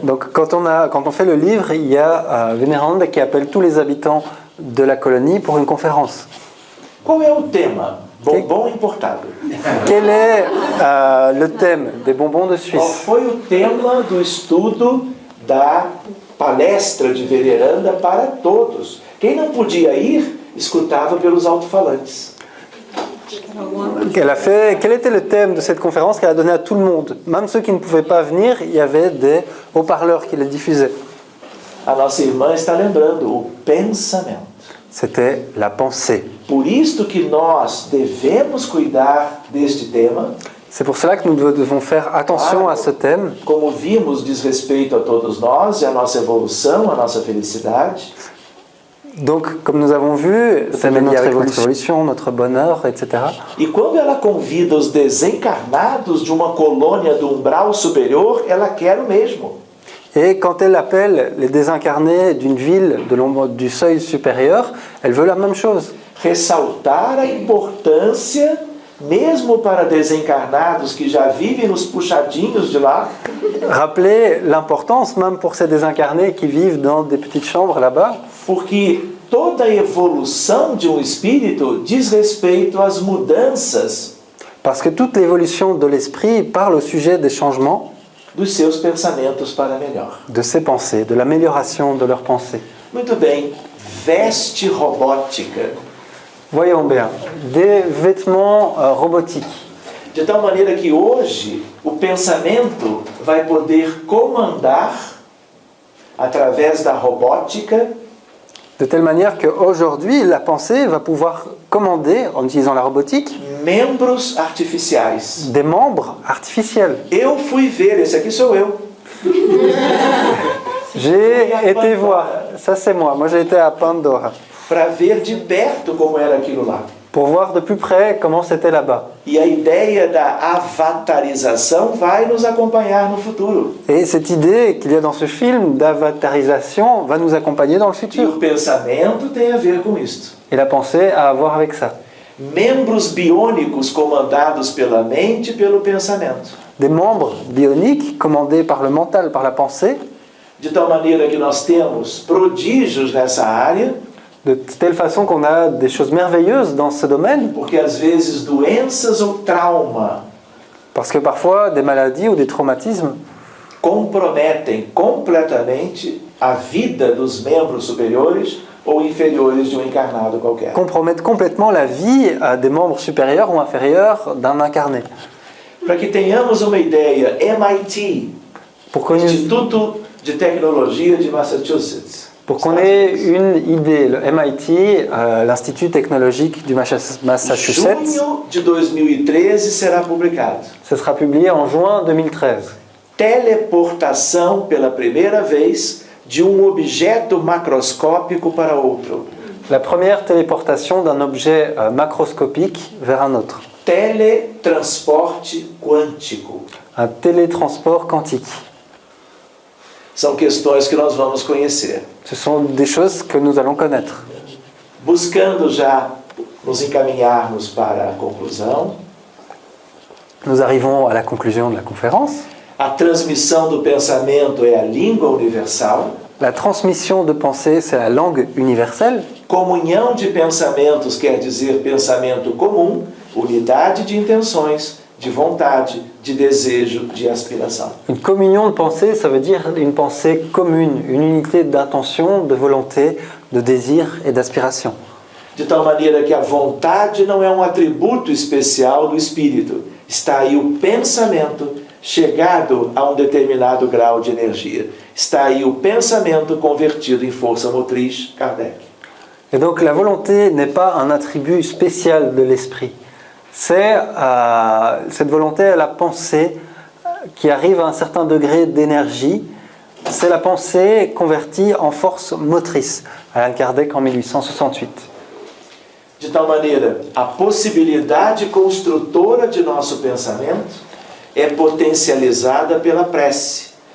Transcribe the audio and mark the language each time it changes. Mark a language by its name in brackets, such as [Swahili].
[French] Donc quand on fait le livre, il y a Vénéranda qui appelle tous les habitants de la colonie pour une conférence. [Portuguese] Qual é o tema? Bombom importado. [French] Quel est le thème des bonbons de [Portuguese] Qual [French] Suisse? [Portuguese] foi o tema do estudo da palestra de veneranda para todos? Quem não podia ir, escutava pelos alto-falantes. [French] Quel était le thème de cette conférence qu'elle a donné à tout le monde? Même ceux qui ne pouvaient pas venir, il y avait des haut-parleurs qui les diffusaient. [Portuguese] A nossa irmã está lembrando o pensamento. [French] C'était la pensée. [Portuguese] Por isto que nós devemos cuidar deste tema. [French] C'est pour cela que nous devons faire attention à ce thème. [Portuguese] Como vimos, diz respeito a todos nós e a nossa evolução, a nossa felicidade. [French] Donc, comme nous avons vu, c'est lié avec notre évolution, notre bonheur, etc. [Portuguese] E quando ela convida os desencarnados de uma colônia do umbral superior, ela quer o mesmo. [French] Et quand elle appelle les désincarnés d'une ville du seuil supérieur, elle veut la même chose. [Portuguese] Ressaltar a importância, mesmo para desencarnados que já vivem nos puxadinhos de lá, [French] Rappeler l'importance, même pour ces désincarnés qui vivent dans des petites chambres là-bas, [Portuguese] porque toda evolução de um espírito diz respeito às mudanças [French] parce que toute l'évolution de l'esprit parle au sujet des changements, [Portuguese] dos seus pensamentos para melhor. [French] de ses pensées, de l'amélioration de leurs pensées. [Portuguese] Muito bem, veste robótica. [French] Voyons bien, des vêtements robotiques. [Portuguese] De tal maneira que hoje o pensamento vai poder comandar, através da robótica, [French] De telle manière qu'aujourd'hui, la pensée va pouvoir commander, en utilisant la robotique, [Portuguese] membros artificiais. [French] des membres artificiels. [Portuguese] Eu fui ver, esse aqui sou eu. [French] J'ai été voir, ça c'est moi j'ai été à Pandora, [Portuguese] Para ver de perto como era aquilo lá. [French] pour voir de plus près comment c'était là-bas. [Portuguese] E a ideia da avatarização vai nos acompanhar no futuro. [French] Et cette idée qu'il y a dans ce film d'avatarisation va nous accompagner dans le [Portuguese] E o [French] futur. [Portuguese] pensamento tem a ver com isto. [French] Et la pensée a à voir avec ça. [Portuguese] Membros biônicos comandados pela mente e pelo pensamento. [French] Des membres bioniques commandés par le mental, par la pensée, [Portuguese] De tal maneira que nós temos prodígios nessa área, [French] de telle façon qu'on a des choses merveilleuses dans ce domaine, [Portuguese] porque às vezes doenças ou trauma [French] parce que parfois des maladies ou des traumatismes [Portuguese] comprometem completamente a vida dos membros superiores ou inferiores de um encarnado qualquer. [French] compromettent complètement la vie des membres supérieurs ou inférieurs d'un incarné. [Portuguese] Para que tenhamos uma ideia, MIT, [French] Pour qu'on ait, [Portuguese] Instituto de Tecnologia de Massachusetts, [French] pour qu'on ait une idée, le MIT, l'Institut technologique du Massachusetts, [Portuguese] junho de 2013 será publicado. [French] ce sera publié en juin 2013. [Portuguese] Teleportação pela primeira vez de objeto macroscópico para outro. [French] La première téléportation d'un objet macroscopique vers un autre. [Portuguese] Teletransporte quântico. [French] Un télétransport quantique. [Portuguese] São questões que nós vamos conhecer. [French] Ce sont des choses que nous allons connaître. [Portuguese] Buscando já nos encaminharmos para a conclusão, [French] Nous arrivons à la conclusion de la conférence. [Portuguese] a transmissão do pensamento é a língua universal. [French] La transmission de pensée, c'est la langue universelle. [Portuguese] Comunhão de pensamentos quer dizer pensamento comum, unidade de intenções, de vontade, de desejo, de aspiração. [French] Une communion de pensée, ça veut dire une pensée commune, une unité d'intention, de volonté, de désir et d'aspiration. [Portuguese] De tal maneira que a vontade não é um atributo especial do espírito. Está aí o pensamento chegado a um determinado grau de energia. Está aí o pensamento convertido em força motriz, Kardec. [French] Et donc la volonté n'est pas un attribut spécial de l'esprit. C'est cette volonté est la pensée qui arrive à un certain degré d'énergie. C'est la pensée convertie en force motrice. Allan Kardec en 1868. [Portuguese] De tal maneira, a possibilidade construtora de nosso pensamento é potencializada pela prece.